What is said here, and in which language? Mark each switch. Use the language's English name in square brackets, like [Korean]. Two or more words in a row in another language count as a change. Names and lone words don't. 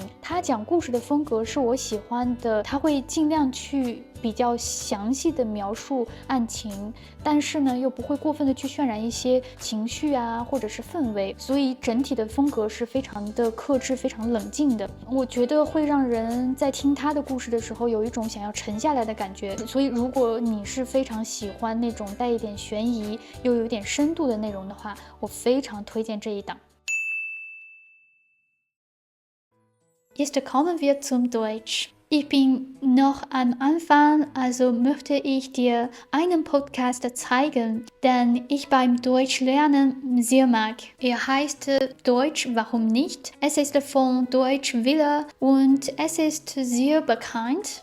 [Chinese] 他讲故事的风格是我喜欢的，他会尽量去比较详细的描述案情，但是呢又不会过分的去渲染一些情绪啊或者是氛围，所以整体的风格是非常的克制、非常冷静的。我觉得会让人在听他的故事的时候有一种想要沉下来的感觉。所以如果你是非常喜欢那种带一点悬疑又有一点深度的内容的话，我非常推荐这一档。 [German] Jetzt kommen wir zum Deutsch. Ich bin noch am Anfang, also möchte ich dir einen Podcast zeigen, den ich beim Deutschlernen sehr mag. Er heißt Deutsch, warum nicht? Es ist von Deutsch Wille und es ist sehr bekannt.